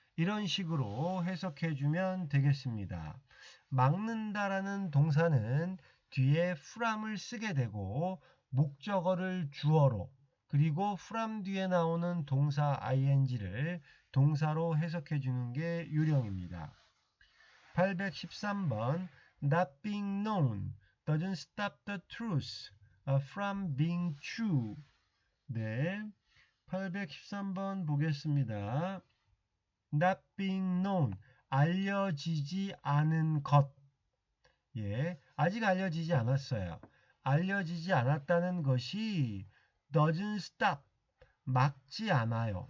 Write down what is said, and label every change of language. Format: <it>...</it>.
<ko>이런 식으로 해석해주면 되겠습니다. 막는다라는 동사는 뒤에 from을 쓰게 되고 목적어를 주어로 그리고 from 뒤에 나오는 동사 ing를 동사로 해석해 주는 게 유령입니다.</ko> <en>813번 Not being known doesn't stop the truth from being true.</en> <ko>네, 813번 보겠습니다.</ko> <en>Not being known,</en> <ko>알려지지 않은 것. 예, 아직 알려지지 않았어요. 알려지지 않았다는 것이</ko> <en>doesn't stop,</en> <ko>막지 않아요.</ko>